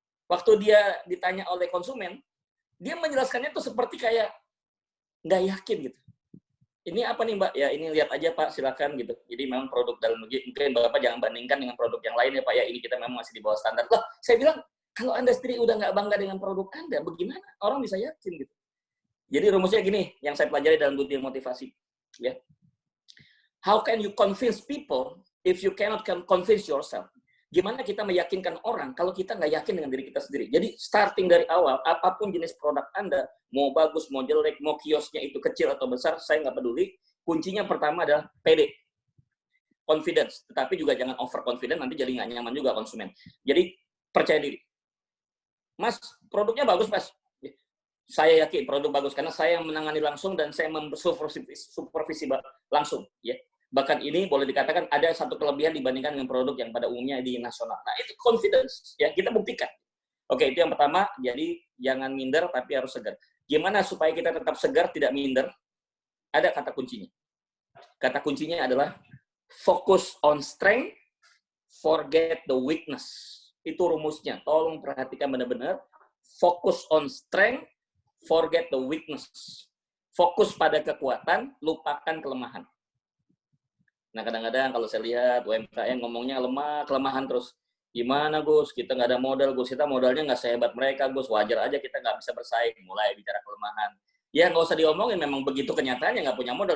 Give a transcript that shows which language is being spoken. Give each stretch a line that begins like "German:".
Indonesian: Waktu dia ditanya oleh konsumen, dia menjelaskannya tuh seperti kayak nggak yakin gitu. Ini apa nih Mbak? Ya ini lihat aja Pak, silakan gitu. Jadi memang produk dalam negeri, mungkin Bapak jangan bandingkan dengan produk yang lain ya Pak ya. Ini kita memang masih di bawah standar. Loh, saya bilang kalau Anda sendiri udah nggak bangga dengan produk Anda, bagaimana orang bisa yakin gitu? Jadi rumusnya gini, yang saya pelajari dalam dunia motivasi, ya.
English: How can you convince people if you cannot convince yourself?
Indonesian: Gimana kita meyakinkan orang kalau kita nggak yakin dengan diri kita sendiri? Jadi starting dari awal, apapun jenis produk Anda, mau bagus, mau jelek, mau kiosnya itu kecil atau besar, saya nggak peduli. Kuncinya pertama adalah pede, confidence. Tetapi juga jangan overconfident, nanti jadi nggak nyaman juga konsumen. Jadi percaya diri. Mas, produknya bagus, Mas. Saya yakin produk bagus karena saya yang menangani langsung dan saya supervisi langsung. Ya. Bahkan ini boleh dikatakan ada satu kelebihan dibandingkan dengan produk yang pada umumnya di nasional. Nah, itu confidence. Ya, kita buktikan. Oke, itu yang pertama. Jadi, jangan minder, tapi harus segar. Gimana supaya kita tetap segar, tidak minder? Ada kata kuncinya. Kata kuncinya adalah
English: Focus on strength, forget the weakness.
Indonesian: Itu rumusnya. Tolong perhatikan benar-benar.
English: Focus on strength, forget the weakness.
Indonesian: Fokus pada kekuatan, lupakan kelemahan. Nah, kadang-kadang kalau saya lihat UMKM ngomongnya lemah, kelemahan terus. Gimana, Gus? Kita nggak ada modal, Gus. Kita modalnya nggak sehebat mereka, Gus. Wajar aja kita nggak bisa bersaing. Mulai bicara kelemahan. Ya, nggak usah diomongin. Memang begitu kenyataannya nggak punya modal.